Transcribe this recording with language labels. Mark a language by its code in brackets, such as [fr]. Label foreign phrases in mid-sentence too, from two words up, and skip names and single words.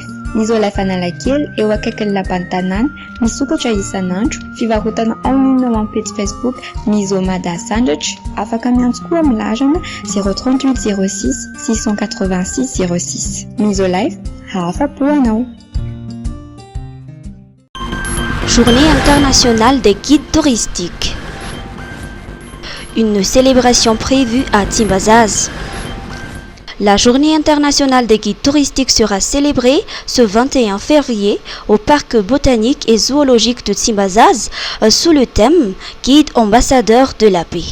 [mg] Misolife Analakely eo akaikin'ny lapan'ny tanàna, misokatra isan'andro, fivarotana [fr] en ligne [mg] ao amin'ny page Facebook Miso Mada Sandratra, afaka miantso koa amin'ny larana 038 06 686 06. Misolife, afa-po anao. [fr] Journée internationale des guides touristiques. Une célébration prévue à Timbazaz. La journée internationale des guides touristiques sera célébrée ce 21 février au parc botanique et zoologique de Timbazaz sous le thème « Guide ambassadeur de la paix ».